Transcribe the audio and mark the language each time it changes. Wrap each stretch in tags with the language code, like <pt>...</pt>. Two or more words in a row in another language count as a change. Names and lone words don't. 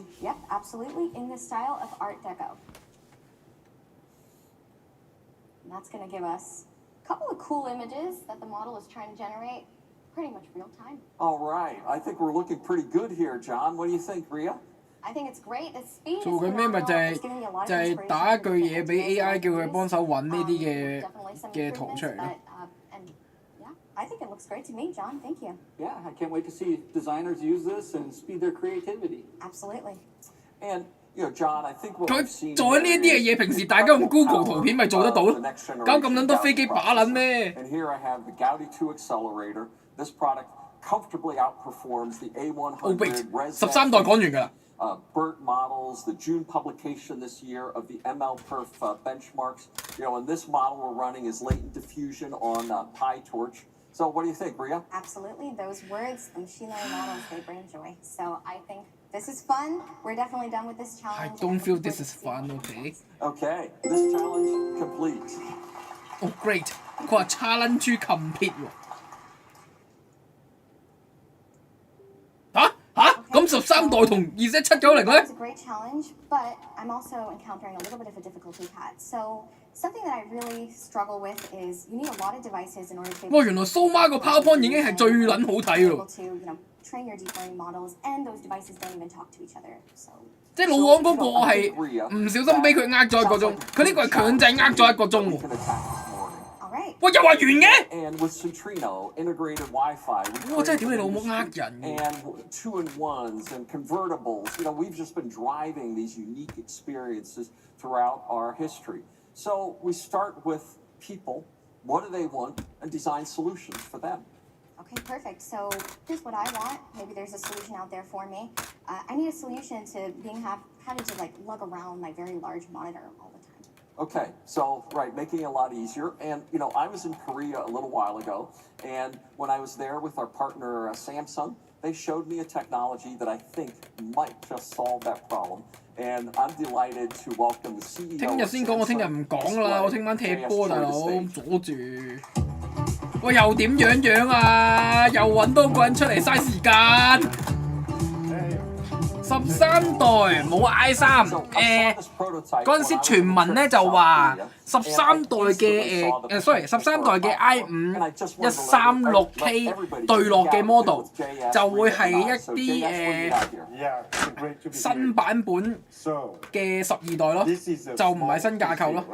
<en>Yep, absolutely. In the style of Art Deco. And that's going to give us a couple of cool images that the model is trying to generate. pretty much real time. All right. I think we're looking pretty good here, John. What do you think, Ria? I think it's great. The speed is</en> <yue>做緊咩咪</yue> <en>phenomenal. It's giving me a lot of</en> <yue>就係</yue> <en>inspiration</en> <yue>打一句</yue> <en>for</en> <yue>嘢俾</yue> <en>different</en> <yue>AI 叫佢</yue> <en>ideas.</en> <yue>幫手揾呢啲</yue> <en>Definitely some</en> <yue>嘅圖</yue> <en>improvements,</en> <yue>出嚟咯。</yue> <en>and yeah, I think it looks great to me, John. Thank you. Yeah, I can't wait to see designers use this and speed their creativity. Absolutely. And John, I think what</en> <yue>佢</yue> <en>we've seen</en> <yue>做緊呢一啲嘅嘢，平時大家用 Google 圖片咪做得到咯，搞咁撚多飛機把撚咩？</yue> <en>And here I have the Gaudi 2 accelerator. This product comfortably outperforms the Oh wait, A100</en> <yue>13 代講完㗎啦。</yue> <en>BERT models, the June publication this year of the MLPerf benchmarks. And this model we're running is latent diffusion on PyTorch. So what do you think, Ria? Absolutely. Those words, the machine learning models, they bring joy. So I think this is fun. We're definitely done with this challenge. I don't feel this is fun, okay? Okay, this challenge complete.</en> <yue>Oh great！ 佢話</yue> <en>challenge complete</en> <yue>喎。咁13代同Z790咧</yue> <en>It's a great challenge, but I'm also encountering a little bit of a difficulty pad. So something that I really struggle with is you need a lot of devices in order to.</en> <yue>哇！原來蘇媽個 PowerPoint 已經係最撚好睇喎。</yue> <en>Train your deep learning models, and those devices don't even talk to each other. So.</en> <yue>即係老王嗰個係唔小心俾佢呃咗1個鐘，佢呢個係強制呃咗1個鐘喎。喂，又話完嘅？</yue> <en>And with Centrino integrated Wi-Fi,</en> <yue>我真係屌你老母呃人</yue> <en>and 2-in-1s and convertibles. We've just been driving these unique experiences throughout our history. So we start with people. What do they want? And design solutions for them. Okay, perfect. So here's what I want. Maybe there's a solution out there for me. I need a solution to having to lug around my very large monitor all the time. Okay, so making it a lot easier. And I was in Korea a little while ago, and when I was there with our partner Samsung, they showed me a technology that I think might just solve that problem. And I'm delighted to welcome the CEO.</en> <yue>聽日先講，我聽日唔講啦，我聽晚踢波大佬，阻住。喂，又點樣啊？又揾多個人出嚟嘥時間。13代冇 I3，嗰陣時傳聞咧就話13代嘅13代嘅 I5 136K 對落嘅 model 就會係一啲新版本嘅12代咯，就唔係新架構咯。</yue>